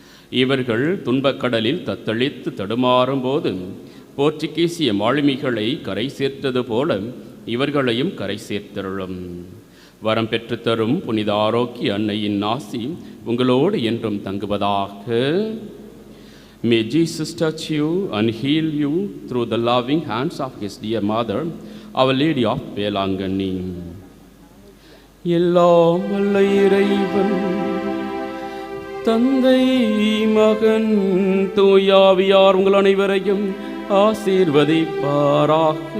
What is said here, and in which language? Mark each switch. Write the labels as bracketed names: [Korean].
[Tamil] இவர்கள் துன்பக்கடலில் தத்தளித்து தடுமாறும்போது போர்ச்சுகீசிய மாலுமிகளை கரை சேர்த்தது போல இவர்களையும் கரை சேர்த்தருளும். வரம் பெற்றுத்தரும் புனித ஆரோக்கிய அன்னையின் ஆசி உங்களோடு என்றும் தங்குவதாக. [English] May Jesus touch you and heal you through the loving hands of his dear mother, Our Lady of Velankanni. [Tamil] எல்லாம் வல்ல இறைவன் தந்தை மகன் தூயாவியார் உங்கள் அனைவரையும் ஆசீர்வதிப்பாராக.